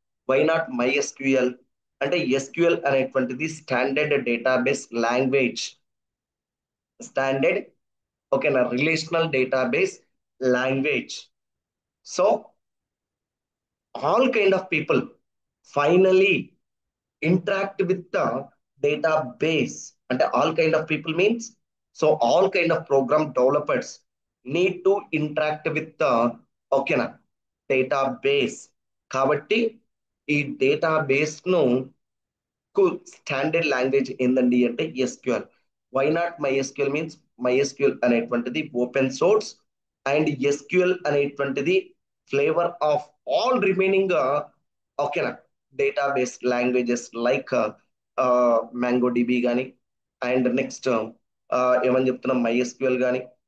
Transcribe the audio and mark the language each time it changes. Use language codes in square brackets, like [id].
[en] Why not MySQL? [te] అంటే SQL అనేటువంటిది standard database language, standard ఓకేనా relational database language. [en] So all kind of people finally interact with the database. అంటే all kind of people means, so all kind of program developers need to interact with the ఓకేనా database. [te] కాబట్టి ఈ database ను standard language ఏందండి అంటే SQL. [en] why not MySQL means MySQL అనేటువంటిది open source and SQL అనేటువంటిది flavour of all remaining ఓకేనా database languages like MongoDB కానీ and next [te] ఏమని చెప్తున్నాం [en] MySQL కానీ.